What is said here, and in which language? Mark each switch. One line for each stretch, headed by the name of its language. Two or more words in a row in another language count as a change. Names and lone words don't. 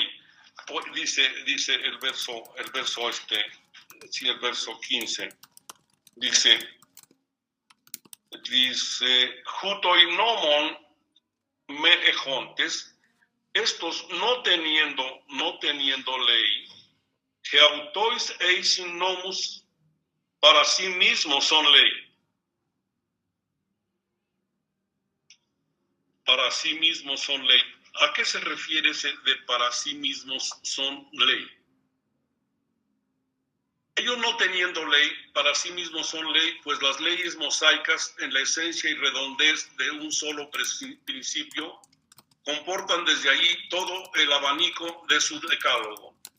Spanish: Dice el verso 15, dice,
Greek: οὗτοι νόμον μὴ ἔχοντες,
Spanish: estos no teniendo ley, que
Greek: ἑαυτοῖς εἰσιν νόμος,
Spanish: para sí mismos son ley. Para sí mismos son ley. ¿A qué se refiere ese de para sí mismos son ley? Ellos no teniendo ley, para sí mismos son ley, pues las leyes mosaicas en la esencia y redondez de un solo principio comportan desde allí todo el abanico de su decálogo.